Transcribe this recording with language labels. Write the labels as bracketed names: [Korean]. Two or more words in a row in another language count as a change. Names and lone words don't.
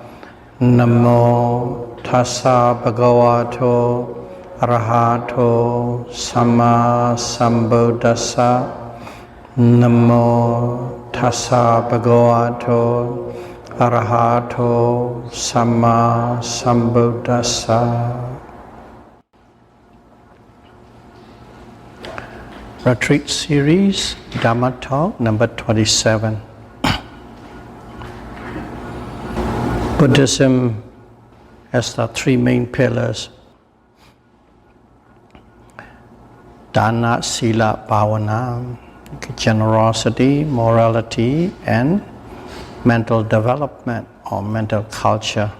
[Pali] Namo tassa bhagavato arahato samma sambuddhassa. Namo tassa bhagavato arahato samma sambuddhassa. [English] Retreat series, Dhamma talk number 27. Buddhism has the three main pillars: [Pali] Dana, Sila, Bhavana, [English] generosity, morality, and mental development or mental culture.